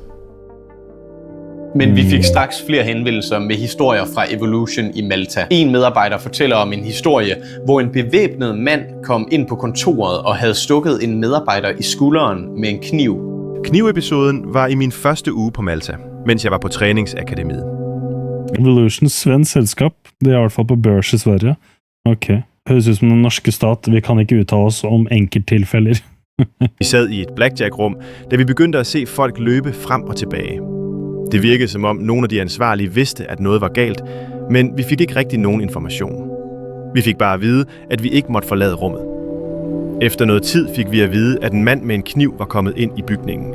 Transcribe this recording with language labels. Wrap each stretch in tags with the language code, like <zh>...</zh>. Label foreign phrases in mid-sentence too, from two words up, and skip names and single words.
<da>Men vi fik straks flere henvendelser med historier fra Evolution i Malta. En medarbejder fortæller om en historie, hvor en bevæbnet mand kom ind på kontoret og havde stukket en medarbejder i skulderen med en kniv. Knivepisoden var i min første uge på Malta, mens jeg var på træningsakademiet.</da> <no>Evolutions svensk selskap, det er i hvert fall på børs i Sverige. Okay. Høres ut som den norske stat,</no> <da>vi kan ikke udtale os om enkelttilfælder. Vi sad i et blackjack-rum, da vi begyndte at se folk løbe frem og tilbage. Det virkede som om nogle af de ansvarlige vidste, at noget var galt, men vi fik ikke rigtig nogen information. Vi fik bare at vide, at vi ikke måtte forlade rummet. Efter noget tid fik vi at vide, at en mand med en kniv var kommet ind i bygningen.</da>